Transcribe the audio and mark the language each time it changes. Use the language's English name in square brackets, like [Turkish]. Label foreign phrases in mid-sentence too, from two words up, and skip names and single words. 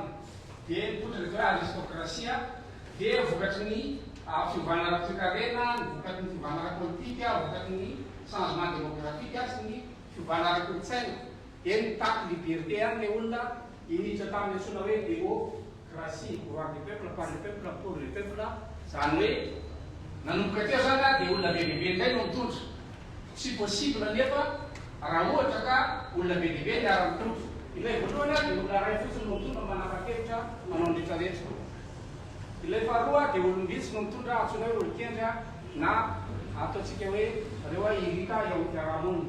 [Malagasy] Dia nipotra le hoe aristocratie dia vokatry ny fiovana ara-toe-karena, vokatry ny fiovana ara-politique, vokatry ny [French] changement démographique [Malagasy] sy ny fiovana ara-kolotsaina. Dia nitaky liberté any le olona iniditra tamin'ny antsoina hoe démocratie, [French] pouvoir du peuple, par le peuple, pour le peuple. [Malagasy] Zany hoe nanomboka teo zany dia olona be lehibe ndray no mitondra. Tsy possible nefa raha ohatra ka olona be lehibe ny ara-mitondra. Ilay voalohany dia olona ray fotsiny no mitondra manapa-kevitra manao ny rehetrarehetra. Ilay faharoa dia olom-bitsy no mitondra antsoina hoe olo-kendry na ataontsika hoe reo irika eo am-piarahamonina.